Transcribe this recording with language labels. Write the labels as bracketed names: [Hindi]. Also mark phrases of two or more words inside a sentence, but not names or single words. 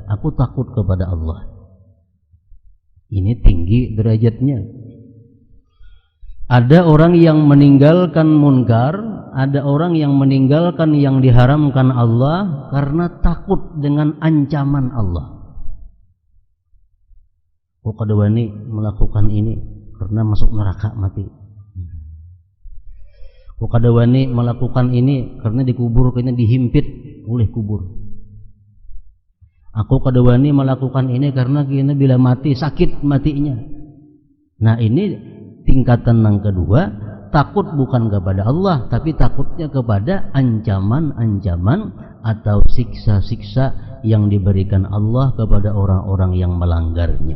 [Indonesian] Aku takut kepada Allah. Ini tinggi derajatnya. Ada orang yang meninggalkan munkar, ada orang yang meninggalkan yang diharamkan Allah karena takut dengan ancaman Allah. [Banjar] Kok kada wani melakukan ini karena masuk neraka mati. Kok kada wani melakukan ini karena dikubur, kayaknya dihimpit oleh kubur. Aku kada wani melakukan ini karena kayaknya bila mati sakit matinya. [Indonesian] Nah, ini tingkatan yang kedua, takut bukan kepada Allah, tapi takutnya kepada ancaman-ancaman atau siksa-siksa yang diberikan Allah kepada orang-orang yang melanggarnya.